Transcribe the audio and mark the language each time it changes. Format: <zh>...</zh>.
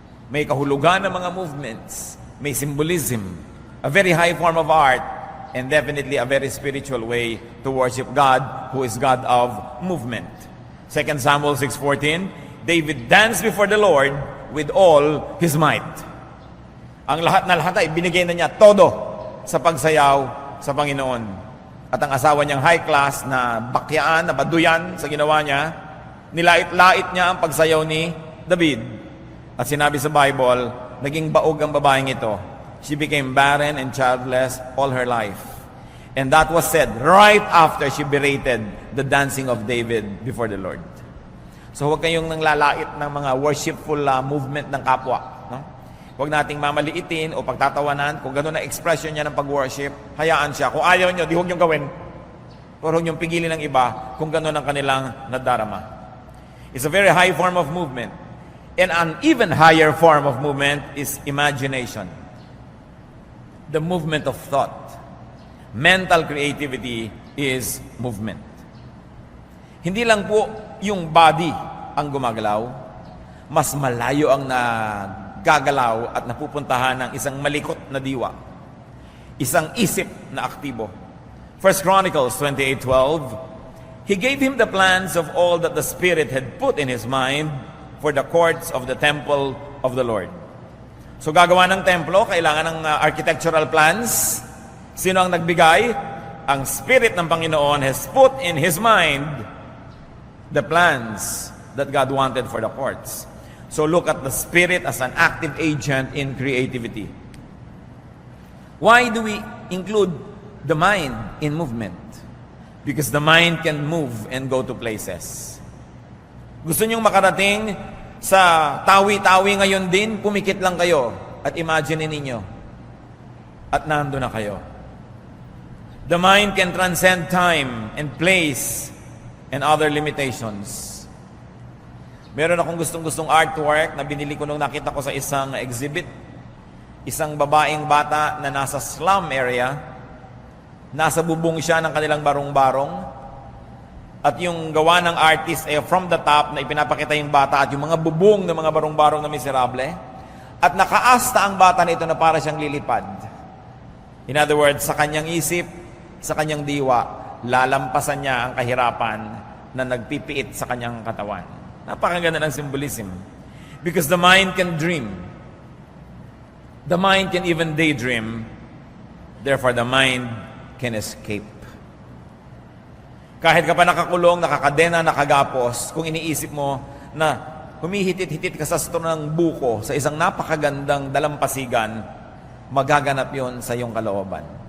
<tl>May kahulugan ng mga movements. May symbolism.</tl> <en>A very high form of art. And definitely a very spiritual way to worship God, who is God of movement. 2 Samuel 6:14, David danced before the Lord with all his might.</en> <tl>Ang lahat ay binigay na niya todo sa pagsayaw sa Panginoon. At ang asawa niyang high class na bakyaan, na baduyan sa ginawa niya, nilait-lait niya ang pagsayaw ni David. At sinabi sa Bible, naging baog ang babaeng ito.</tl> <en>She became barren and childless all her life. And that was said right after she berated the dancing of David before the Lord.</en> <tl>So huwag kayong nanglalait ng mga worshipful movement ng kapwa. No? Huwag nating mamaliitin o pagtatawanan. Kung gano'n na expression niya ng pag-worship, hayaan siya. Kung ayaw niyo, di huwag niyong gawin. Pero huwag niyong pigilin ng iba kung gano'n ang kanilang nadarama.</tl> <en>It's a very high form of movement. And an even higher form of movement is imagination. The movement of thought. Mental creativity is movement.</en> <tl>Hindi lang po yung body ang gumagalaw, mas malayo ang nagagalaw at napupuntahan ng isang malikot na diwa. Isang isip na aktibo.</tl> <en>1 Chronicles 28:12, He gave him the plans of all that the Spirit had put in his mind for the courts of the temple of the Lord.</en> <tl>So gagawa ng templo, kailangan ng architectural plans. Sino ang nagbigay? Ang Spirit ng Panginoon</tl> <en>has put in His mind the plans that God wanted for the courts. So look at the Spirit as an active agent in creativity. Why do we include the mind in movement? Because the mind can move and go to places.</en> <tl>Gusto niyong makarating sa tawi-tawi ngayon din, pumikit lang kayo at imagine ninyo. At nando na kayo.</tl> <en>The mind can transcend time and place and other limitations.</en> <tl>Meron akong gustong-gustong artwork na binili ko nung nakita ko sa isang exhibit. Isang babaeng bata na nasa slum area. Nasa bubong siya ng kanilang barong-barong. At yung gawa ng artist ay from the top na ipinapakita yung bata at yung mga bubong ng mga barong-barong na miserable. At nakaasta ang bata na ito na para siyang lilipad.</tl> <en>In other words,</en> <tl>sa kanyang isip, sa kanyang diwa, lalampasan niya ang kahirapan na nagpipiit sa kanyang katawan. Napakaganda ng symbolism.</tl> <en>Because the mind can dream. The mind can even daydream. Therefore, the mind can escape.</en> <tl>Kahit ka pa nakakulong, nakakadena, nakagapos, kung iniisip mo na humihitit-hitit ka sa ng buko sa isang napakagandang dalampasigan, magaganap yon sa iyong kalooban.</tl>